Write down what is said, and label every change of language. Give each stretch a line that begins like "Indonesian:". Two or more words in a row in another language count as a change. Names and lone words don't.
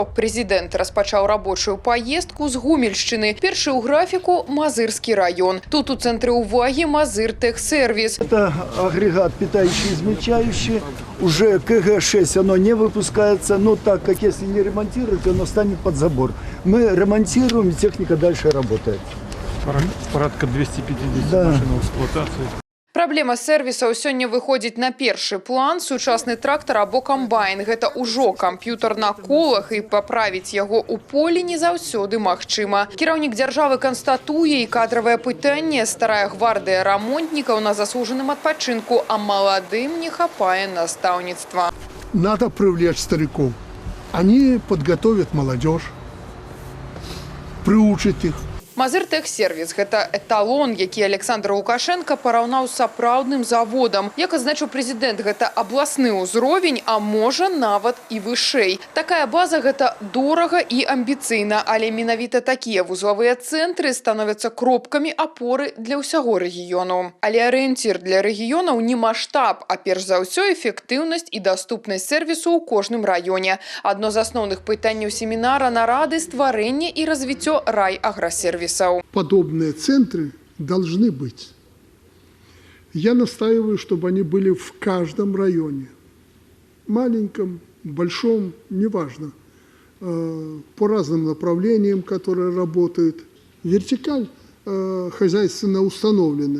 Belarusian: Президент распачаў
Russian: рабочую поездку
Belarusian: з Гомельшчыны. Першы ў графіку – Мазырскі район. Тут у цэнтры ўвагі Мазыртехсервис.
Russian: Это агрегат питающий, измельчающий. Уже КГ-6 оно не выпускается, но так как если не ремонтировать, оно станет под забор. Мы ремонтируем, и техника дальше работает. Порядка 250 Да. машин в эксплуатации.
Belarusian: Праблема сервісаў сёння выходзіць на першы план. Сучасны трактар або камбайн – гэта ўжо камп'ютар на колах, і паправіць яго ў полі не заўсёды магчыма. Кіраўнік дзяржавы канстатуе і кадравае пытанне. Старая гвардыя рамонтнікаў на заслужаным адпачынку, а маладым не хапае настаўніцтва.
Russian: Надо привлечь стариков. Они подготовят молодежь, приучат их.
Belarusian: Мазыртехсервис – гэта эталон, які Александр Лукашенко параўнаў з сапраўдным заводам. Як адзначыў прэзідэнт, гэта абласны ўзровень, а можа нават і вышэй. Такая база – гэта дорага і амбіцыйна, але менавіта такія вузлавыя цэнтры становяцца кропкамі апоры для ўсяго рэгіёну. Але арыенцір для рэгіёнаў не маштаб, а перш за ўсё эфектыўнасць і даступнасць сервісу ў кожным раёне. Адно з асноўных пытанняў семінара нарады – стварэнне і развіццё райаграсервісаў.
Russian: Подобные центры должны быть. Я настаиваю, чтобы они были в каждом районе. Маленьком, большом, неважно. По разным направлениям, которые работают. Вертикаль хозяйственно установлена.